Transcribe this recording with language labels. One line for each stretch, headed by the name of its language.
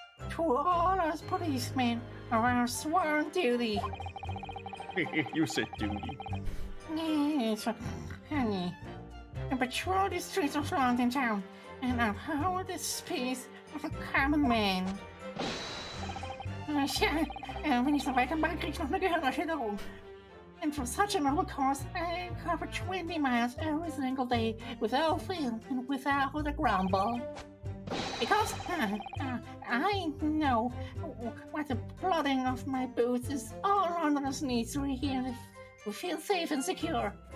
English: To all us policemen of our sworn duty. You said duty. Yes, honey. To patrol the streets of London town and uphold the peace of the common man.
German: Tja, wenn ich so weitermache, krieg ich noch eine Gehirnerschütterung.
English: And for such a noble cause, I cover 20 miles every single day without fail and without a grumble. Because I know what the blooding of my boots is all Londoners need to hear to feel safe and secure.